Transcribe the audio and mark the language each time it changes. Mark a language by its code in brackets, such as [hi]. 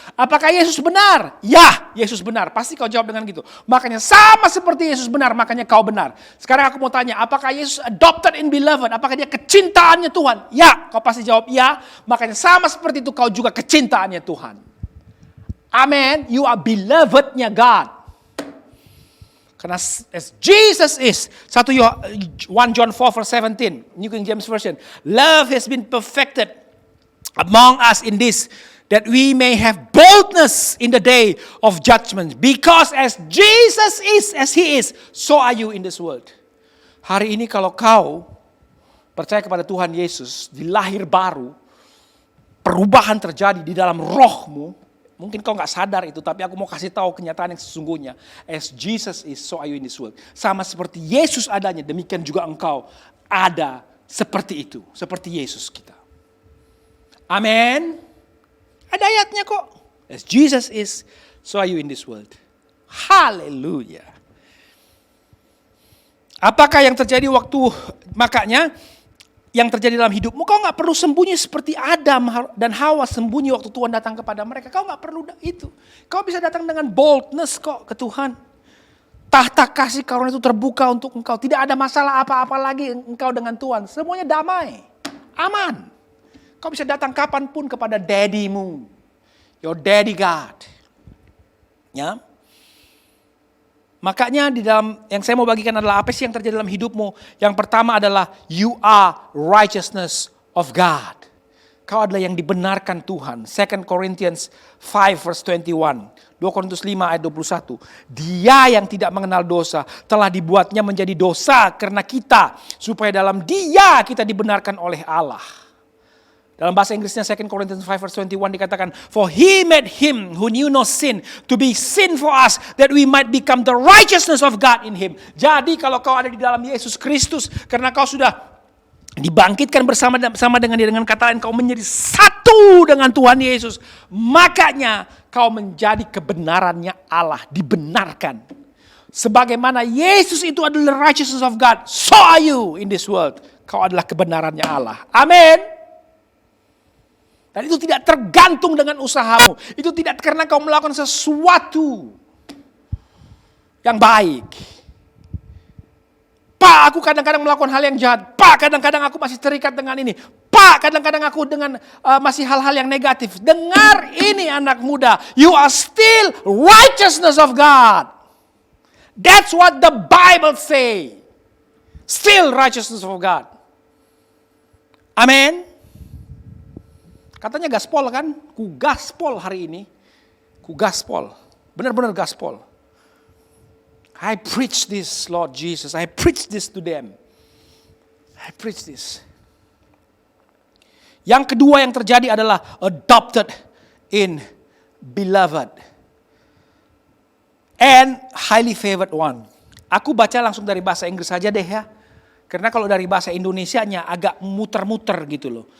[id] Apakah Yesus benar? Ya, Yesus benar. Pasti kau jawab dengan gitu. Makanya sama seperti Yesus benar, makanya kau benar. Sekarang aku mau tanya, apakah Yesus [en] adopted in beloved? [id] Apakah dia kecintaannya Tuhan? Ya, kau pasti jawab ya. Makanya sama seperti itu kau juga kecintaannya Tuhan. [en] Amen. You are belovednya God. Karena as Jesus is, 1 John 4 verse 17, New King James Version, love has been perfected among us in this, that we may have boldness in the day of judgment. Because as Jesus is, as He is, so are you in this world. [id] Hari ini kalau kau percaya kepada Tuhan Yesus, dilahir baru, perubahan terjadi di dalam rohmu. Mungkin kau gak sadar itu, tapi aku mau kasih tahu kenyataan yang sesungguhnya. [en] As Jesus is, so are you in this world. [id] Sama seperti Yesus adanya, demikian juga engkau ada seperti itu. Seperti Yesus kita. Amin. Ada ayatnya kok. [en] As Jesus is, so are you in this world. [id] Haleluya. Apakah yang terjadi waktu, makanya yang terjadi dalam hidupmu, kau gak perlu sembunyi seperti Adam dan Hawa sembunyi waktu Tuhan datang kepada mereka. Kau gak perlu itu. Kau bisa datang dengan boldness kok ke Tuhan. Tahta kasih karunia itu terbuka untuk engkau. Tidak ada masalah apa-apa lagi engkau dengan Tuhan. Semuanya damai, aman. Kau bisa datang kapanpun kepada daddy-mu. [en] Your daddy God. [id] Ya. Makanya di dalam yang saya mau bagikan adalah apa sih yang terjadi dalam hidupmu. Yang pertama adalah [en] you are righteousness of God. [id] Kau adalah yang dibenarkan Tuhan. 2 Corinthians 5 verse 21. 2 Korintus 5 ayat 21. Dia yang tidak mengenal dosa telah dibuatnya menjadi dosa karena kita. Supaya dalam Dia kita dibenarkan oleh Allah. Dalam bahasa Inggrisnya [en] 2 Corinthians 5 verse 21 dikatakan, for He made Him who knew no sin to be sin for us, that we might become the righteousness of God in Him. [id] Jadi kalau kau ada di dalam Yesus Kristus, karena kau sudah dibangkitkan bersama dengan Dia, dengan kata lain kau menjadi satu dengan Tuhan Yesus, makanya kau menjadi kebenarannya Allah, dibenarkan. Sebagaimana Yesus itu adalah [en] righteousness of God, so are you in this world. [id] Kau adalah kebenarannya Allah. Amin. Dan itu tidak tergantung dengan usahamu. Itu tidak karena kau melakukan sesuatu yang baik. Pak, aku kadang-kadang melakukan hal yang jahat. Pak, kadang-kadang aku masih terikat dengan ini. Pak, kadang-kadang aku dengan masih hal-hal yang negatif. Dengar ini anak muda. [en] You are still righteousness of God. That's what the Bible say. Still righteousness of God. Amin. [id] Katanya gaspol kan, ku gaspol hari ini. Ku gaspol, benar-benar gaspol. [en] I preach this, Lord Jesus. I preach this to them. I preach this. [id] Yang kedua yang terjadi adalah [en] adopted in beloved. And highly favored one. [id] Aku baca langsung dari bahasa Inggris saja deh ya. Karena kalau dari bahasa Indonesianya agak muter-muter gitu loh.